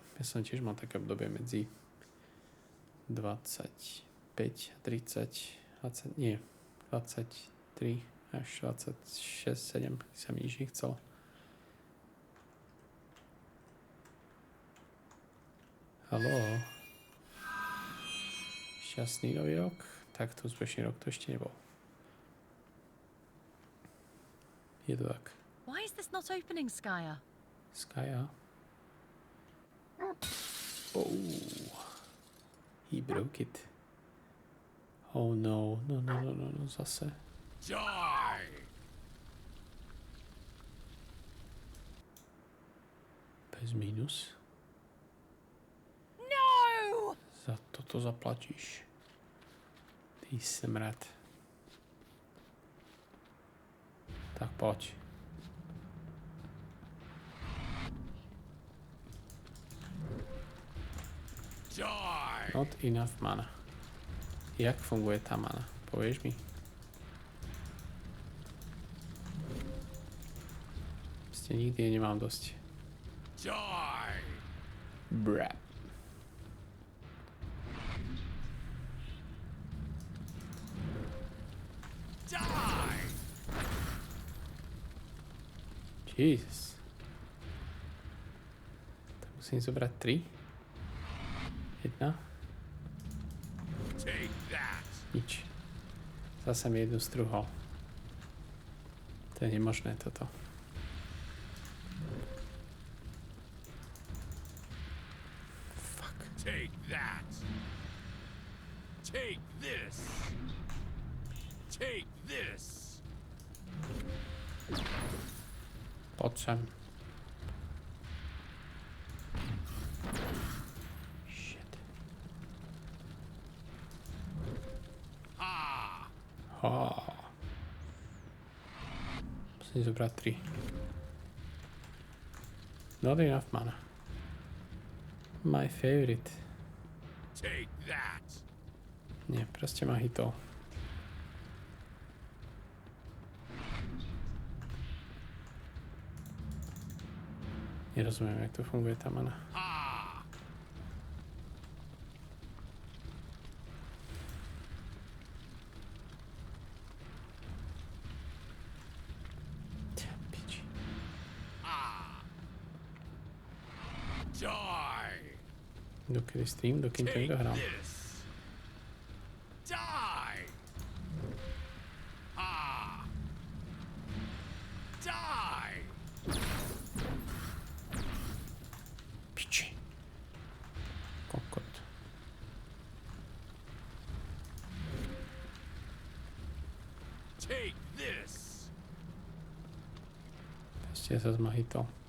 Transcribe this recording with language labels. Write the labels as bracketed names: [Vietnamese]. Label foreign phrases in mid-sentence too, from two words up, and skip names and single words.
[Slovak] Ja som tiež mal také obdobie medzi 25 a 30, 23 až 26, 7, sa mi nič nechcelo. Haló. Šťastný nový rok? Takto úspešný rok to ešte nebol. Je to tak. [English] Why is this not opening, Skya? Skya? Oh. He broke it. Oh no, no, [Slovak] zase. [English] Die! [Slovak] Bez mínus. No! Za toto zaplatíš. Ty smrad. Tak poď. [English] Die! Not enough mana. [Slovak] Jak funguje tá mana? Povieš mi? Nikdy je nemám dosť. [English] Die! Bra. Die! Jesus. [Slovak] Tak musím zobrať 3. 1. [English] Take that! Nič. Zase mi jednu struhol. To je nemožné toto. Take that! Take this! Take this! [Slovak] Poď sem. Shit. Ha. Musím zobrať 3. [English] Not enough mana. My favorite. Take that. [Slovak] Nie, proste ma hitol. Nerozumiem, jak to funguje tá mana. Piči. [English] Die. [Slovak] Dokedy stream, dokým to [English] Take [Slovak] nedohrám. [English] this. Die. Die. [Slovak] Piči. Kokot. [English] Take this. [Slovak] Proste sa ma hitol.